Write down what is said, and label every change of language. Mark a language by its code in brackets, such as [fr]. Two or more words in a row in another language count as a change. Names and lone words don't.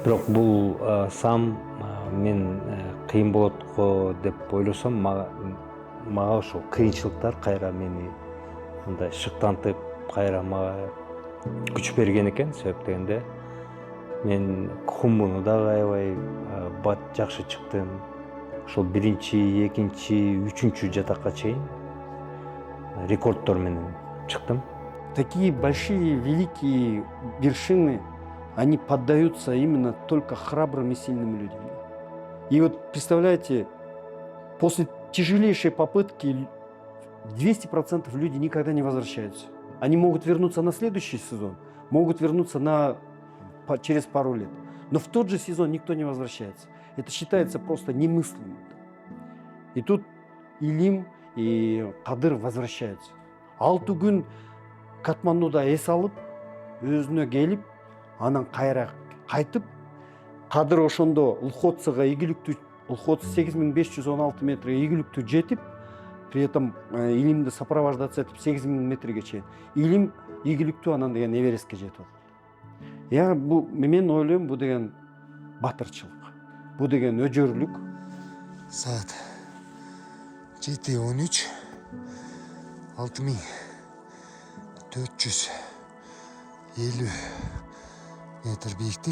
[ky] Бирок бул сам мен кыйын болот го деп ойлосом, мага ошол кыйынчылыктар кайра мени мындай шыктантып, кайра мага күч берген экен. Себеп дегенде мен хумуну дагы аябай бат жакшы чыктым. Ошол биринчи, экинчи, үчүнчү жатакка чейин рекорддор менен чыктым. [ru] Такие большие, великие вершины, они поддаются именно только храбрым и сильным людям. И вот представляете, после тяжелейшей попытки 200% люди никогда не возвращаются. Они могут вернуться на следующий сезон, могут вернуться через пару лет. Но в тот же сезон никто не возвращается. Это считается просто немыслимым. И тут Илим и Кадыр возвращаются. [ky] 6 күн Катмандуда эс алып, өзүнө келип, анан кайра кайтып, Кадыр ошондо Лхотцага ийгиликтүү, Лхотц 8516 метрге ийгиликтүү жетип, [ru] при этом [ky] Илимди сопровождаться этип 8000 метрге чейин. Илим ийгиликтүү анан деген Эверестке жетип алат. Мен ойлойм, бул деген батырчылык. Бул деген өжөрлүк. Саат 7:13 6450 метр бийиктик.